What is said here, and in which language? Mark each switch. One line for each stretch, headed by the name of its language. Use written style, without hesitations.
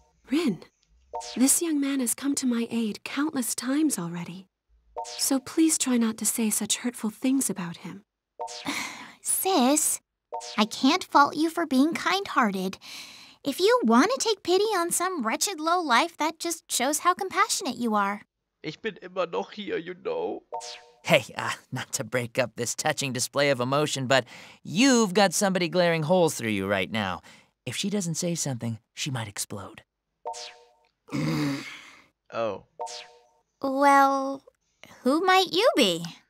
English: Rin, this young man has come to my aid countless times already. So please try not to say such hurtful things about him. Sis, I can't fault you for being kind-hearted. If you want to take pity on some wretched lowlife, that just shows how compassionate you are.
German: Ich bin immer noch hier,
English: you know. Hey, not to break up this touching display of emotion, but you've got somebody glaring holes through you right now. If she doesn't say something, she might explode. Oh. Well, who might you be?